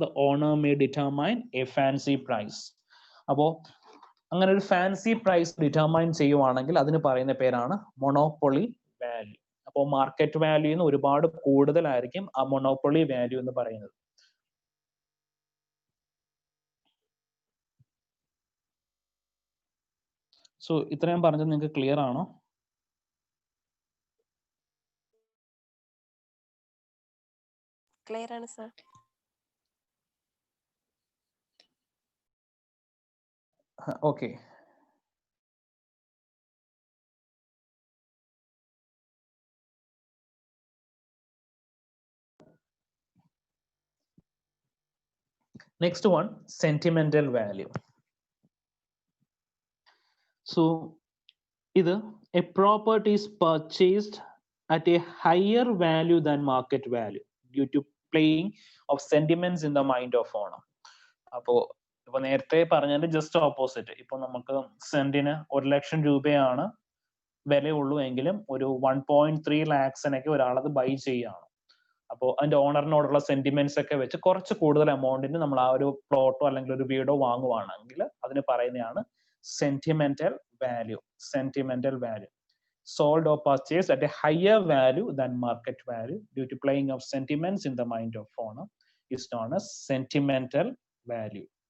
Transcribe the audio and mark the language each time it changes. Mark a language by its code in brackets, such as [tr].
[en] the owner may determine a fancy price. [ml] അപ്പോൾ അങ്ങനെ ഒരു ഫാൻസി പ്രൈസ് ഡിറ്റർമൈൻ ചെയ്യുവാണെങ്കിൽ അതിന് പറയുന്ന പേരാണ് മൊണോപ്പൊളി വാല്യൂ. അപ്പോൾ മാർക്കറ്റ് വാല്യൂന്ന് ഒരുപാട് കൂടുതലായിരിക്കും ആ മൊണോപ്പൊളി വാല്യൂ എന്ന് പറയുന്നത്. സോ ഇത്രയും പറഞ്ഞത് നിങ്ങൾക്ക് ക്ലിയർ ആണോ? ക്ലിയർ ആണ് sir. Okay. [en] Next one, sentimental value. So, either a property is purchased at a higher value than market value due to playing of sentiments in the mind of owner. [ml] അപ്പോൾ ഇപ്പൊ നേരത്തെ പറഞ്ഞതിന്റെ just opposite. ഇപ്പൊ നമുക്ക് സെന്റിന് 1 ലക്ഷം രൂപയാണ് വിലയുള്ളൂ എങ്കിലും ഒരു 1.3 lakhs ഒരാളത് ബൈ ചെയ്യാണ്. അപ്പോൾ അതിന്റെ ഓണറിനോടുള്ള സെന്റിമെന്റ്സ് ഒക്കെ വെച്ച് കുറച്ച് കൂടുതൽ എമൗണ്ടിന് നമ്മൾ ആ ഒരു പ്ലോട്ടോ അല്ലെങ്കിൽ ഒരു വീടോ വാങ്ങുവാണെങ്കിൽ അതിന് പറയുന്നതാണ് sentimental value. Sentimental value. [en] Sold or purchased at a higher value than market value due to playing of sentiments in the mind of owner is known as sentimental value.